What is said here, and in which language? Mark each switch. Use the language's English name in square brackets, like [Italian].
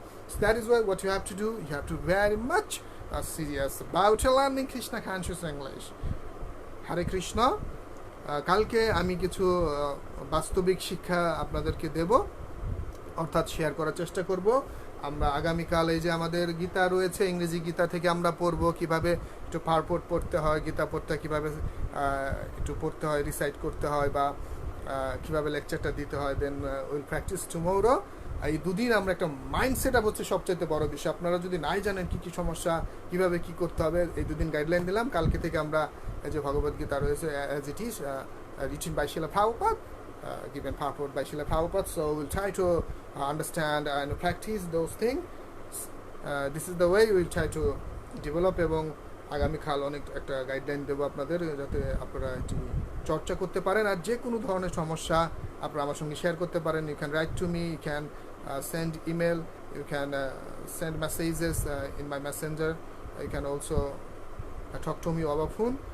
[English] So that is what you have to do. You have to very much serious about learning Krishna conscious English. Hare Krishna. [Bangla] কালকে আমি কিছু বাস্তবিক শিক্ষা আপনাদেরকে দেব, অর্থাৎ শেয়ার করার চেষ্টা করব। আমরা আগামীকাল এই যে আমাদের গীতা রয়েছে, ইংরেজি গীতা থেকে আমরা পড়ব কিভাবে একটু পারপোর্ট পড়তে হয়, গীতা পড়তে কিভাবে একটু পড়তে হয়, রিসাইট করতে হয়, বা কিভাবে লেকচারটা দিতে হয়। [English] Then will practice tomorrow. [Bangla] এই দুদিন আমরা একটা মাইন্ড সেট আপ হচ্ছে সবচাইতে বড় বিষয়। আপনারা যদি নাই জানেন কি সমস্যা, কিভাবে কি করতে হবে, এই দুদিন গাইডলাইন দিলাম। কালকে থেকে আমরা এই যে ভগবদ গীতা রয়েছে as it is, [English] written by Srila Prabhupada, [Bangla] given purport by Srila Prabhupada. [English] So we'll try to understand and practice those things. This is the way we'll try to develop, [Bangla] এবং আগামীকাল অনেক একটা গাইডলাইন দেবো আপনাদের, যাতে আপনারা এটি চর্চা করতে পারেন। আর যে কোনো ধরনের সমস্যা আপনারা আমার সঙ্গে শেয়ার করতে পারেন। [English] You can write to me, you can send email, you can send messages in my messenger, you can also talk to me over phone.